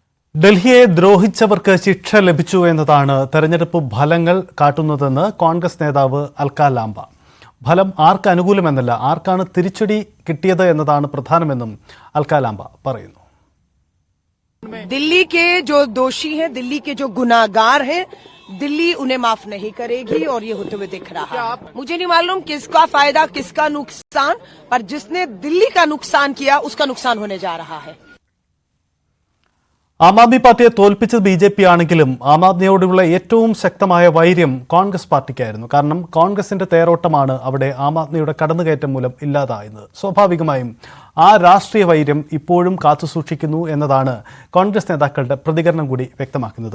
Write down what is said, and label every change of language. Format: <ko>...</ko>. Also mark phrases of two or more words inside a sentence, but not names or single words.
<ml>ഡൽഹിയെ ദ്രോഹിച്ചവർക്ക് ശിക്ഷ ലഭിച്ചു എന്നതാണ് തെരഞ്ഞെടുപ്പ് ഫലങ്ങൾ കാട്ടുന്നതെന്ന് കോൺഗ്രസ് നേതാവ് അൽക്ക ലാംബ. ഫലം ആർക്ക് അനുകൂലമെന്നല്ല, ആർക്കാണ് തിരിച്ചടി കിട്ടിയത് എന്നതാണ് പ്രധാനമെന്നും അൽക്ക ലാംബ പറയുന്നു.</ml> <hi>दिल्ली के जो दोषी हैं, दिल्ली के जो गुनाहगार हैं, दिल्ली उन्हें माफ नहीं करेगी और ये होते हुए दिख रहा है. मुझे नहीं मालूम किसका फायदा किसका नुकसान, पर जिसने दिल्ली का नुकसान किया उसका नुकसान होने जा रहा है.</hi> <ml>ആം ആദ്മി പാർട്ടിയെ തോൽപ്പിച്ചത് BJP ആണെങ്കിലും ആം ആദ്മിയോടുള്ള ഏറ്റവും ശക്തമായ വൈര്യം കോൺഗ്രസ് പാർട്ടിക്കായിരുന്നു. കാരണം കോൺഗ്രസിന്റെ തേരോട്ടമാണ് അവിടെ ആം ആദ്മിയുടെ കടന്നുകയറ്റം മൂലം ഇല്ലാതായത്. സ്വാഭാവികമായും ആ രാഷ്ട്രീയ വൈര്യം ഇപ്പോഴും കാത്തുസൂക്ഷിക്കുന്നു എന്നതാണ് കോൺഗ്രസ് നേതാക്കളുടെ പ്രതികരണം കൂടി വ്യക്തമാക്കുന്നത്.</ml>